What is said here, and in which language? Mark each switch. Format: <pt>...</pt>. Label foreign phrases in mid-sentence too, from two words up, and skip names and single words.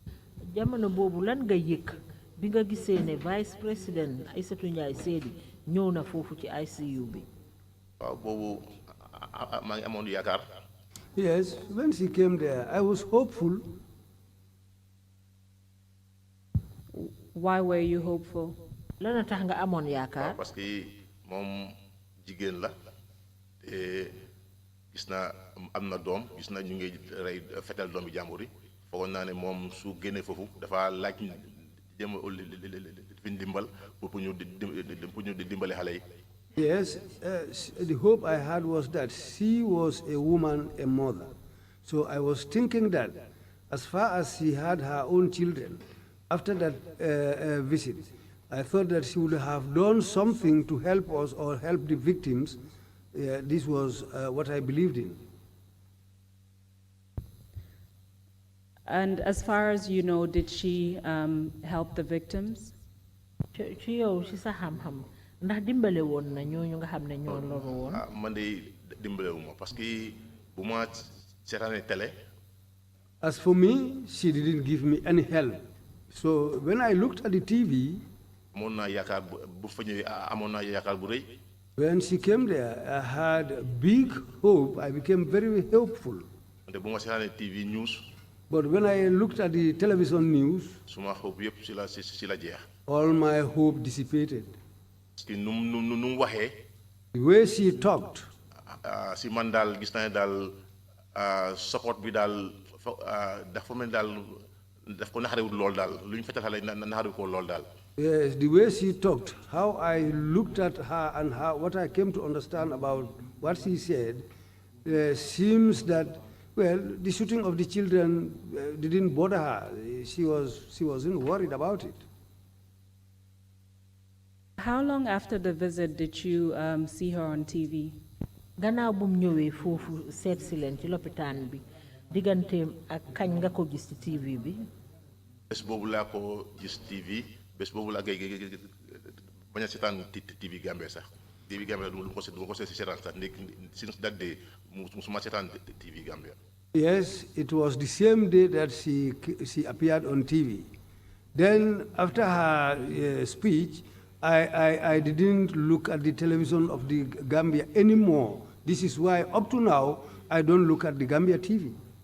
<wo>jamono boobu lan nga yëg bi nga gisee ne</wo> <fr>vice président</fr> <wo>Aïssatou Ndiaye Seydi ñëw na foofu ci ICU bi. waaw boobu maa ngi amoon yaakaar.</wo> <en>Yes, when she came there, I was hopeful. Why were you hopeful?</en> <wo>Lana tax nga amoon yaakaar.</wo> <fr>parce que</fr> <wo>moom jigéen la te gis naa am na doom gis naa ñu ngi rey fetal doom bi jàmbur yi foogoon naa ne moom su génnee foofu dafa laaj jëm fi dimbal pour ñu di dimbale xale yi.</wo> <en>Yes, the hope I had was that she was a woman, a mother. So I was thinking that as far as she had her own children, after that visit, I thought that she would have done something to help us or help the victims. This was what I believed in. And as far as you know, did she help the victims?</en> <wo>ci yow ci sa xam-xam ndax dimbale woon na ñooñu nga xam ne ñoo loru woon. man de dimbale wu ma</wo> <fr>parce que</fr> <wo>bu ma seetaanee télé.</wo> <en>As for me, she didn't give me any help. So when I looked at the TV,</en> <wo>amoon naa yaakaar bu fa ñëwee amoon naa yaakaar bu rëy.</wo> <en>when she came there, I had a big hope. I became very hopeful.</en> <wo>te bu ma seetaanee</wo> <en>TV news. But when I looked at the television news,</en> <wo>suma hope yëpp si la jeex.</wo> <en>all my hope dissipated.</en> <fr>parce que</fr> <wo>nu mu waxee.</wo> <en>The way she talked.</en> <wo>si man daal gis naa ne daal support bi daal dafa mel daal daf ko naxarewul lool daal lu ñu fetal xale naxarewu ko lool daal.</wo> <en>Yes, the way she talked, how I looked at her and what I came to understand about what she said, seems that, well, the shooting of the children didn't bother her. She wasn't worried about it. How long after the visit did you see her on TV?</en> <wo>gannaaw bu mu ñëwee foofu seet si leen ci lopitaan bi digganteem ak kañ nga ko gis ci TV bi. bés boobu laa ko gis TV bés boobu laa bañ a seetaan TV Gambia sax TV Gambia du ma ko seetaan sax</wo> <en>since that day</en> <wo>musuma seetaan TV Gambia.</wo> <en>Yes, it was the same day that she appeared on TV. Then after her speech, I didn't look at the television of the Gambia anymore. This is why up to now I don't look at the Gambia TV.</en>